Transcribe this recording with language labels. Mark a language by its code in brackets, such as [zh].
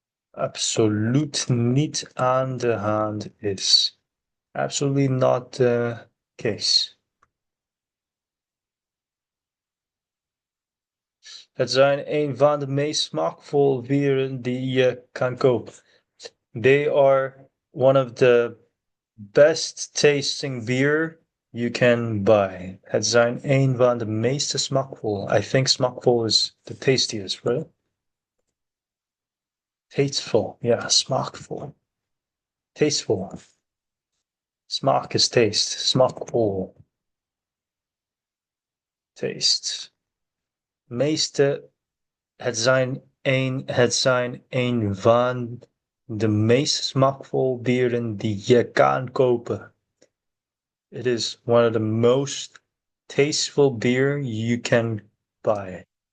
[nl] Absoluut niet aan de hand is. [en] Absolutely not the case. [nl] Het zijn een van de meest smaakvolle bieren die je kan kopen. [en] They are one of the best tasting beer you can buy. [nl] Het zijn een van de meest smaakvolle. [en] I think smaakvol is the tastiest, right? Tasteful, yeah, smaakvol. Tasteful. Smaak is taste. Smaakvol. Taste. [nl] Het zijn een van de meest smaakvol bieren die je kan kopen. [en] It is one of the most tasteful beer you can buy.